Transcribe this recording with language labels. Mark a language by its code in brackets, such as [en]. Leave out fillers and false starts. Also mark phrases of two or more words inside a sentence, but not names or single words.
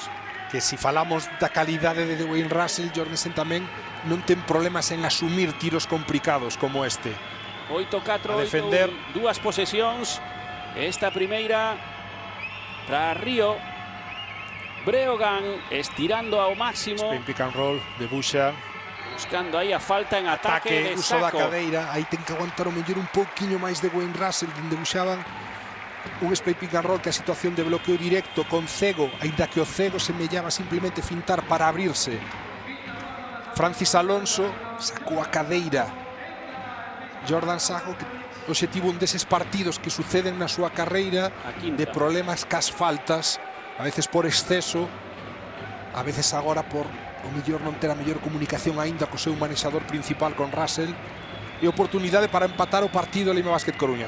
[gl] Que si falamos da calidade de Wayne Russell, Jorgensen tamén non ten problemas en asumir tiros complicados como este. 8-4, 8, dúas posesións. Esta primeira para Río Breogán, estirando ao máximo. [en] Spin pick and roll de Buxa. [gl] Buscando aí a falta en ataque de uso Saco. da cadeira, aí ten que aguantar o mellor un pouquiño máis de Wayne Russell, onde buxaban un [en] spin pick and roll [gl] que a situación de bloqueo directo con Cego, aínda que o Cego semellaba simplemente fintar para abrirse. Francis Alonso sacou a cadeira. Jordan Sago, que obxectivo un deses partidos que suceden na súa carreira de problemas cas faltas, a veces por exceso, a veces agora por o mellor non ter a mellor comunicación aínda co seu manexador principal con Russell, e oportunidade para empatar o partido Leima Basket Coruña.